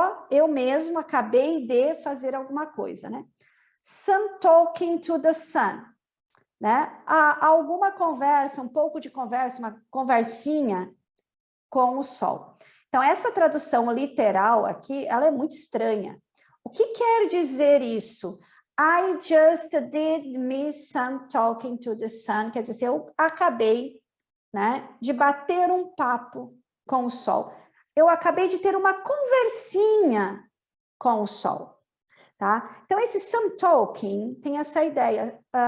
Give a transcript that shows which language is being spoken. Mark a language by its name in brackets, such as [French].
[Portuguese] Eu mesmo acabei de fazer alguma coisa, né? [English] Some talking to the sun, né? [Portuguese] Alguma conversa, um pouco de conversa, uma conversinha com o sol. Então, essa tradução literal aqui, ela é muito estranha. O que quer dizer isso? [English] I just did me some talking to the sun. [Portuguese] Quer dizer, eu acabei, né, de bater um papo com o sol. Eu acabei de ter uma conversinha com o sol. Tá? Então, esse some talking tem essa ideia.